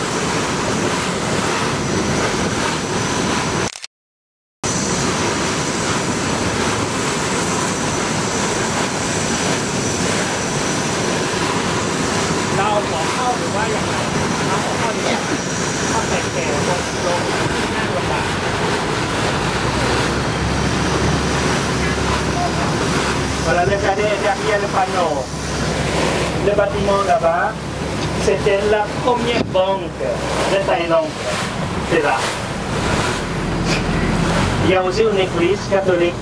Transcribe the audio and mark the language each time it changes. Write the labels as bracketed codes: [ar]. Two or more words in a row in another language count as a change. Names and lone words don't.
[fr] Là, on va [th] เข้าหรือว่าอย่างไรเราเข้าดีกว่าเข้าแต่แก่ลงนั่งลำบาก [fr] Voilà, regardez derrière le panneau. Le bâtiment là-bas, c'était la première banque de Thaïlande. C'est là. Il y a aussi une église catholique.